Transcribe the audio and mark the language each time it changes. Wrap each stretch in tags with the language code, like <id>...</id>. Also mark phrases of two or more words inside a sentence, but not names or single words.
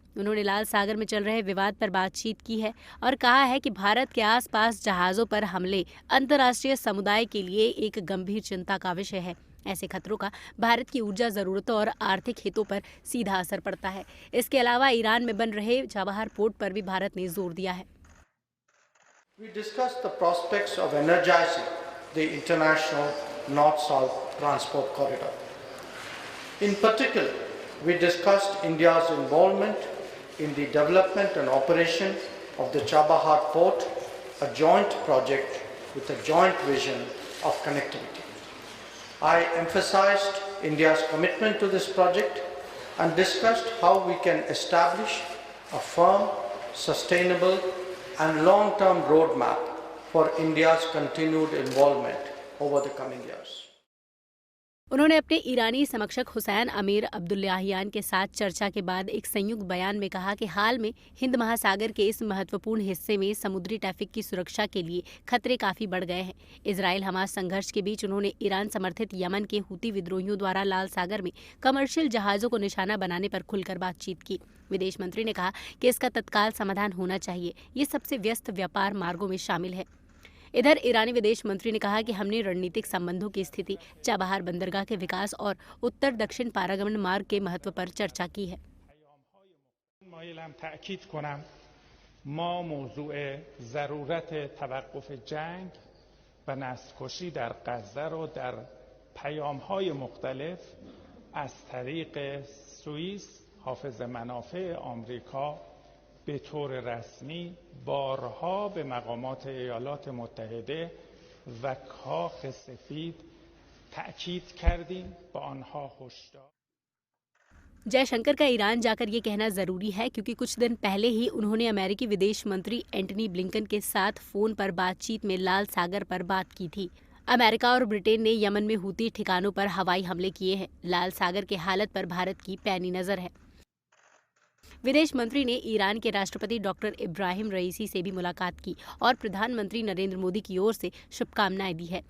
<hi>उन्होंने लाल सागर में चल रहे विवाद पर बातचीत की है और कहा है कि भारत के आसपास जहाजों पर हमले अंतर्राष्ट्रीय समुदाय के लिए एक गंभीर चिंता का विषय है। ऐसे खतरों का भारत की ऊर्जा जरूरतों और आर्थिक हितों पर सीधा असर पड़ता है। इसके अलावा ईरान में बन रहे चाबहार पोर्ट पर भी भारत ने जोर दिया है।</hi> <en>We discussed the prospects of energizing the international north-south transport corridor. In particular, we discussed India's involvement in the development and operation of the Chabahar port, a joint project with a joint vision of connectivity. I emphasized India's commitment to this project and discussed how we can establish a firm, sustainable and long-term roadmap for India's continued involvement over the coming years.</en> <hi>उन्होंने अपने ईरानी समकक्ष हुसैन अमीर अब्दुल्लाहियान के साथ चर्चा के बाद एक संयुक्त बयान में कहा कि हाल में हिंद महासागर के इस महत्वपूर्ण हिस्से में समुद्री ट्रैफिक की सुरक्षा के लिए खतरे काफी बढ़ गए हैं। इजराइल हमास संघर्ष के बीच उन्होंने ईरान समर्थित यमन के हूती विद्रोहियों द्वारा लाल सागर में कमर्शियल जहाजों को निशाना बनाने पर खुलकर बातचीत की। विदेश मंत्री ने कहा कि इसका तत्काल समाधान होना चाहिए। ये सबसे व्यस्त व्यापार मार्गों में शामिल है। इधर ईरानी विदेश मंत्री ने कहा कि हमने रणनीतिक संबंधों की स्थिति, चाबहार बंदरगाह के विकास और उत्तर दक्षिण पारगमन मार्ग के महत्व पर चर्चा की है।</hi> <fa>ما موضوع ضرورت توقف جنگ و نسل‌کشی در غزه رو در پیام‌های مختلف از طریق سوئیس حافظ منافع آمریکا به طور رسمی بارها به مقامات ایالات متحده و کاخ سفید تأکید کردیم با آنها هشدار</fa> <hi>जयशंकर का ईरान जाकर ये कहना जरूरी है क्योंकि कुछ दिन पहले ही उन्होंने अमेरिकी विदेश मंत्री एंटनी ब्लिंकन के साथ फोन पर बातचीत में लाल सागर पर बात की थी। अमेरिका और ब्रिटेन ने यमन में हूती ठिकानों पर हवाई हमले किए हैं। लाल सागर के हालत पर भारत की पैनी नजर है। विदेश मंत्री ने ईरान के राष्ट्रपति डॉक्टर इब्राहिम रईसी से भी मुलाकात की और प्रधानमंत्री नरेंद्र मोदी की ओर से शुभकामनाएं दी है।</hi>